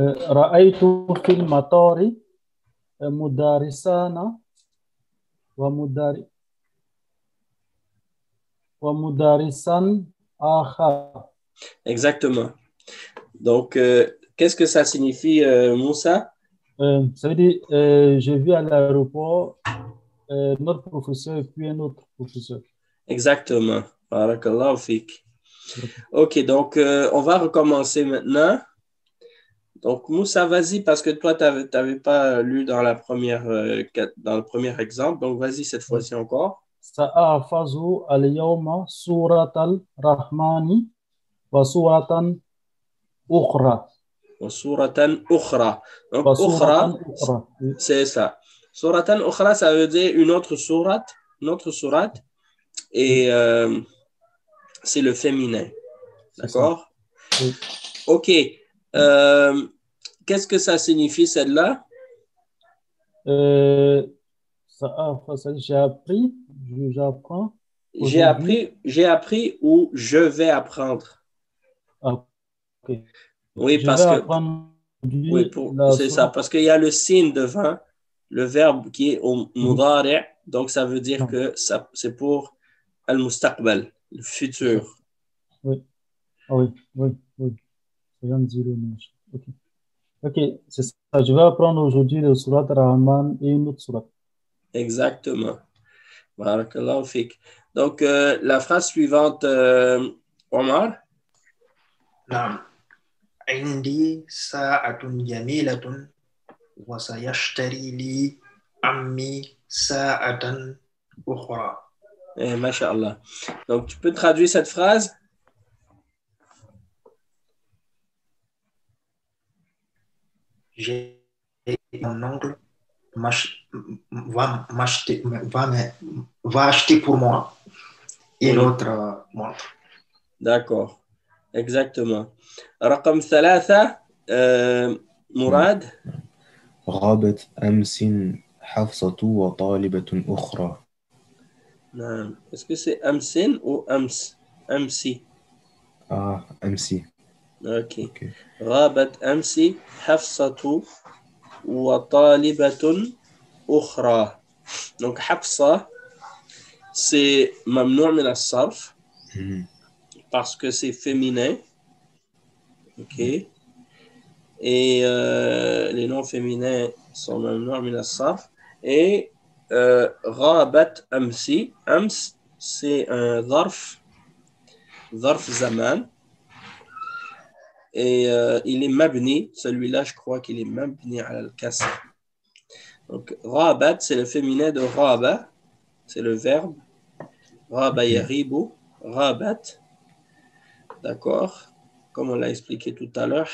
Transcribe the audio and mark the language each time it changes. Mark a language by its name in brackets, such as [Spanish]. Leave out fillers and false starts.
[Arabic] رأيت في المطار مدرسان ومدرسا آخر. [French] Exactement. Donc, qu'est-ce que ça signifie, Moussa? Ça veut dire, j'ai vu à l'aéroport notre professeur et puis un autre professeur. Exactement. [Arabic] Barakallahu fik. [French] OK, donc on va recommencer maintenant. Donc, Moussa, vas-y, parce que toi, tu n'avais pas lu dans le premier exemple. Donc, vas-y cette fois-ci encore. [Arabic] سأحفظ اليوم سورة الرحمن وسورة أخرى. Suratan ukhra. [French] Donc, [Arabic] وسورة ukhra, أخرى. [French] c'est ça. [Arabic] Suratan ukhra, [French] ça veut dire une autre sourate. Et c'est le féminin. D'accord? Oui. OK. Qu'est-ce que ça signifie, celle-là? J'ai appris, j'apprends. J'ai appris ou je vais apprendre. Ah, okay. Oui, je parce vais que apprendre oui, c'est ça, parce qu'il y a le signe devant le verbe qui est au mudari', donc ça veut dire que c'est pour al-mustaqbal, le futur. Oui. Ah, oui. C'est bien dit le nom. Ok, c'est ça. Je vais apprendre aujourd'hui le surat Rahman et une autre surat. Exactement. [Arabic] Barakallahu fik. [French] Donc, la phrase suivante, Omar. [Arabic] نعم عندي ساعة جميلة وسيشتري لي عمي ساعة أخرى. Masha'Allah. [French] Donc, tu peux traduire cette phrase? J'ai mon oncle va acheter pour moi une autre montre. D'accord. Exactement. [Arabic] رقم 3 [French] مراد. [Arabic] غابت أمس حفصة وطالبة أخرى. نعم. [French] Est-ce que c'est أمسن ou أمس? [Arabic] أمسي. أمسي. [French] Ok. [Arabic] غابت أمس حفصة وطالبة أخرى. [French] Donc حفصة c'est ممنوع من الصرف parce que c'est féminin. Ok. Et les noms féminins sont ممنوع من الصرف. Et غابت أمسي. أمس c'est un ظرف زمان. Et il est mabni, celui-là je crois qu'il est mabni à al-kasr. Donc rabat c'est le féminin de raba, c'est le verbe raba yaribu, rabat, d'accord, comme on l'a expliqué tout à l'heure.